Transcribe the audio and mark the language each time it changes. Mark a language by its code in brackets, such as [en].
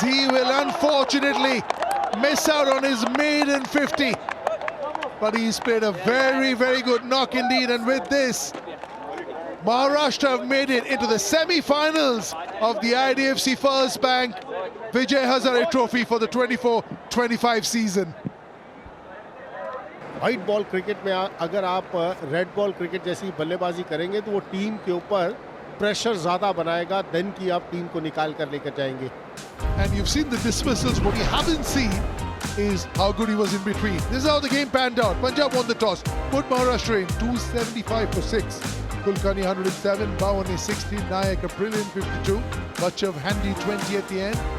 [en] He will unfortunately miss out on his maiden 50. But he's played a very, very good knock indeed. And with this, Maharashtra have made it into the semi-finals of the IDFC First Bank Vijay Hazare Trophy for the 24-25 season. [hi] White ball cricket में अगर आप red ball cricket जैसी बल्लेबाजी करेंगे तो वो team के ऊपर प्रेशर ज्यादा बनाएगा, देन की आप टीम को निकाल कर लेकर जाएंगे। [en] And you've seen the dismissals. What you haven't seen is how good he was in between. This is how the game panned out. Punjab won the toss, put Maharashtra in 275 for 6. Kulkarni 107, Bhavani 60, Nayak a brilliant 52, Bachav handy 20 at the end.